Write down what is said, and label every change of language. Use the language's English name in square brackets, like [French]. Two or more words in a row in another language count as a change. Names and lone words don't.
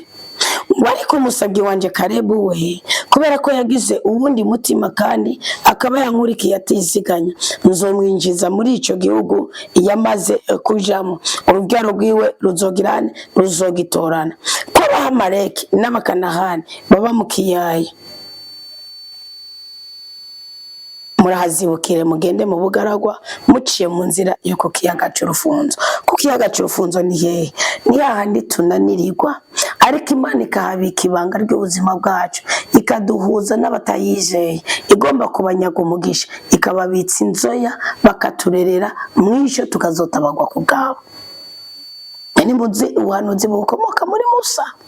[Rundi] Ariko umusabyi wanje Karebu we kubera ko yagize ubundi mutima kandi akaba yankurikiye atiziganya nzomwinjiza muri ico gihugu yamaze kujamo urubyaro rwiwe ruzogirane ruzogitorana ko Abamaleki n'Abakanahani baba mu kiyaya murahazibukire mugende mu bugaragwa muciye mu nzira yo ku kiyaga c'urufunzo. Ku kiyaga c'urufunzo ni hehe? Ni hahandi tunanirirwa ariko Imana ikahabika ibanga ry'ubuzima bwacu ikaduhuza n'abatayizeye igomba kubanyaga umugisha ikababitsa inzoya bakaturerera mwisho tukazotabagwa ku bwabo. Ni muzi ubuhanuzi bukomoka muri Musa.